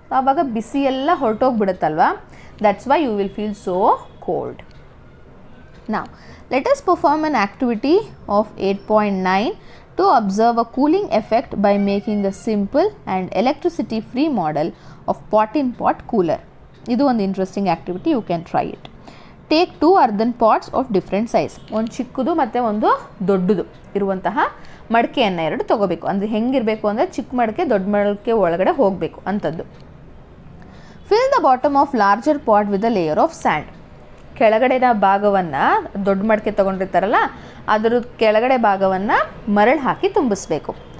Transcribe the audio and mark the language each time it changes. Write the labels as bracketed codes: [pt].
[kn] ಆವಾಗ ಬಿಸಿ ಎಲ್ಲ ಹೊರಟೋಗ್ಬಿಡುತ್ತಲ್ವ, [en] That's why you will feel so cold. Now, let us perform an activity of 8.9 to observe a cooling effect by making a simple and electricity free model of pot-in-pot cooler. [kn] ಇದು ಒಂದು interesting activity, [en] You can try it. Take 2 earthen pots of different size. [kn] ಒಂದು ಚಿಕ್ಕದು ಮತ್ತು ಒಂದು ದೊಡ್ಡದು ಇರುವಂತಹ ಮಡಿಕೆಯನ್ನು 2 ತೊಗೋಬೇಕು. ಅಂದರೆ ಹೆಂಗಿರಬೇಕು ಅಂದರೆ, ಚಿಕ್ಕ ಮಡಿಕೆ ದೊಡ್ಡ ಮಡಿಕೆ ಒಳಗಡೆ ಹೋಗಬೇಕು ಅಂಥದ್ದು. [en] Fill the bottom of larger pot with a layer of sand. [kn] ಕೆಳಗಡೆನ ಭಾಗವನ್ನು, ದೊಡ್ಡ ಮಡಿಕೆ ತೊಗೊಂಡಿರ್ತಾರಲ್ಲ, ಅದರ ಕೆಳಗಡೆ ಭಾಗವನ್ನು ಮರಳು ಹಾಕಿ ತುಂಬಿಸ್ಬೇಕು.